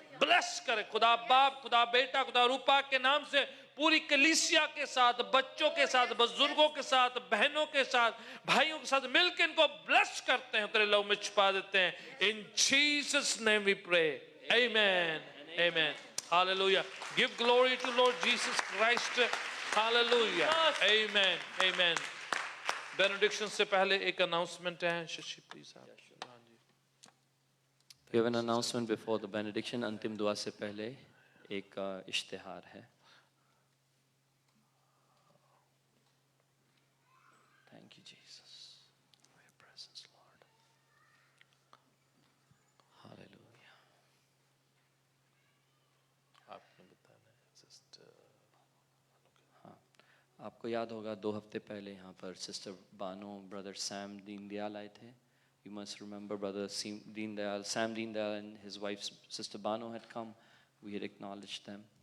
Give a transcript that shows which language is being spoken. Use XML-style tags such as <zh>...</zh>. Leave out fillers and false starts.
<hi>Bless करे खुदा बाप, खुदा बेटा, खुदा रूपा के नाम से पूरी कलीसिया के साथ, बच्चों के साथ, बुजुर्गों के साथ, बहनों के साथ, भाइयों के साथ मिलकर इनको ब्लेस करते हैं, तेरे लहू में छुपा देते हैं।</hi> <en>In Jesus name we pray, amen, amen, hallelujah. Give glory to Lord Jesus Christ, hallelujah, amen, amen.</en> <hi>Benediction से पहले एक अनाउंसमेंट है, शशि प्लीज आप।</hi> <en>We have an announcement before the benediction.</en> <hi>अंतिम दुआ से पहले एक इश्तिहार है।</hi> <en>Thank you, Jesus, for your presence, Lord. Hallelujah.</en> <hi>आपने बताना है सिस्टर। हाँ, आपको याद होगा 2 हफ्ते पहले यहाँ पर sister Bano, brother Sam Deendayal आए थे।</hi> <en>You must remember brother Sam Deendayal and his wife sister Bano had come. We had acknowledged them.</en>